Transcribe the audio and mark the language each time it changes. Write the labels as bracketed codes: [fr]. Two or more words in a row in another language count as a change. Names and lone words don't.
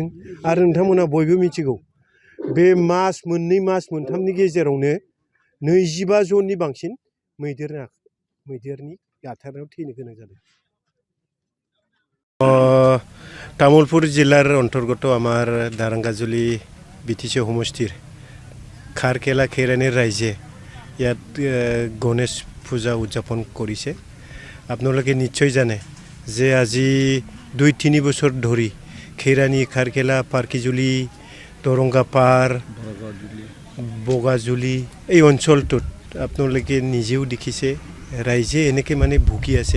[brx] आरो नोंथांमोना बयबो मिथिगौ बे मास मोननै मास मोनथामनि गेजेरावनो 25 जननि बांसिन मैदेरनि गाथारनायाव थैनो गोनां जादों। [as] तामुलपुर জিলাৰ অন্তৰ্গত আমাৰ दारांगाजुली BTC সমষ্টিৰ খাৰকেলা খৈৰানিৰ ৰাইজে ইয়াত গণেশ পূজা উদযাপন কৰিছে। আপোনালোকে নিশ্চয় জানে যে আজি 2-3 বছৰ ধৰি খৈৰানি, খাৰকেলা, পাৰ্কিজুলি, দৰংগাপাৰ, বগাজুলি এই অঞ্চলটোত আপোনালোকে নিজেও দেখিছে ৰাইজে এনেকৈ মানে ভুগি আছে।